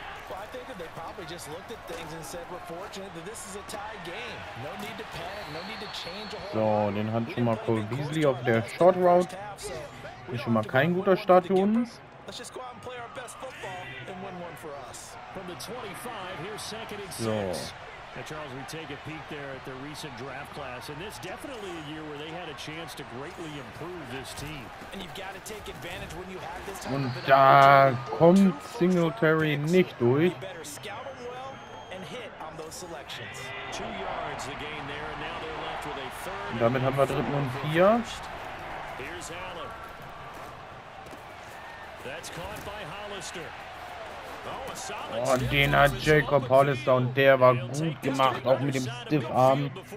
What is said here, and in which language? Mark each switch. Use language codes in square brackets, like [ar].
[en] Well, I think that they probably just looked at things and said, we're fortunate that this is a tie game. No need to panic, no need to change a whole [de] So, den hat schon mal Cole Beasley auf der Short Route. Ist schon mal kein guter Start für uns. [en] Let's just go out and play our best football and win one for us. From the 25, here's 2nd and 6. So. Now, Charles, we take a peek there at their recent draft class, and this definitely a year where they had a chance to greatly improve this team. And you've got to take advantage when you have this type [de] Und [en] of an [de] da [en] opportunity. [de] kommt Singletary nicht durch. [en] You better scout them well and hit on those selections. 2 yards the gain there, and now they're left with a third. [de] Und damit haben wir 3. und 4. [en] Here's Allen. That's caught by Hollister. [de] Oh, den hat Jacob Hollister und der war gut gemacht, auch mit dem Stiffarm.